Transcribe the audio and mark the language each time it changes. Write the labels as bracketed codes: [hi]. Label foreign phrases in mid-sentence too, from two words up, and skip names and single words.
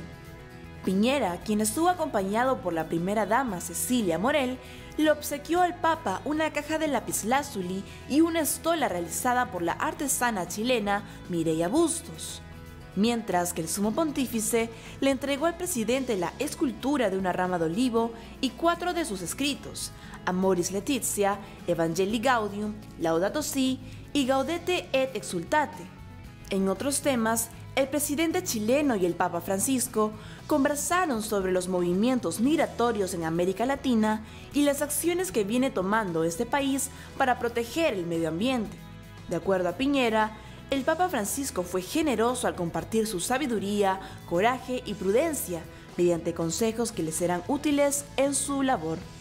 [es] Piñera, quien estuvo acompañado por la primera dama Cecilia Morel, le obsequió al Papa una caja de lapislázuli y una estola realizada por la artesana chilena Mireia Bustos, mientras que el sumo pontífice le entregó al presidente la escultura de una rama de olivo y 4 de sus escritos, Amoris Laetitia, Evangelii Gaudium, Laudato Si y Gaudete et Exsultate. En otros temas, el presidente chileno y el Papa Francisco conversaron sobre los movimientos migratorios en América Latina y las acciones que viene tomando este país para proteger el medio ambiente. De acuerdo a Piñera, el Papa Francisco fue generoso al compartir su sabiduría, coraje y prudencia mediante consejos que le serán útiles en su labor.